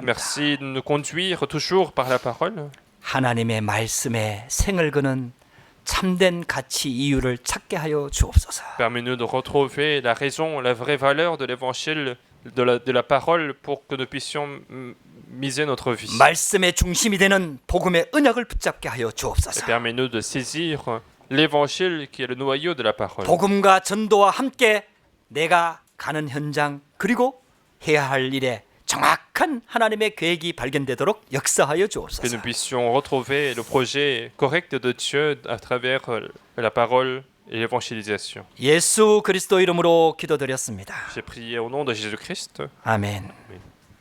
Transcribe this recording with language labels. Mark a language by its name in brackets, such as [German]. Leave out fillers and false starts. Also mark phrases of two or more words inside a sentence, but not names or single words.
[French] Merci de nous conduire toujours par la parole. [Korean] 하나님의 말씀에 생을 거는 참된 가치 이유를 찾게 하여 주옵소서. [French] Permets-nous de retrouver la raison, la vraie valeur de l'évangile, de la parole pour que nous puissions miser notre vie. [Korean] 말씀의 중심이 되는 복음의 언약을 붙잡게 하여 [French] Et [Korean] 주옵소서. [French] permets-nous de saisir l'évangile qui est le noyau de la parole. [Korean] 복음과 전도와 함께 내가 가는 현장 그리고 해야 할 일에 정확한 정확한 하나님의 계획이 발견되도록 역사하여 [French] Que [Korean] 주옵소서. [French] nous puissions retrouver le projet correct de Dieu à travers la parole et l'évangélisation. [Korean] 예수 그리스도 이름으로 기도드렸습니다. [French] J'ai prié au nom de Jésus-Christ. [Korean] 아멘. [French] Amen.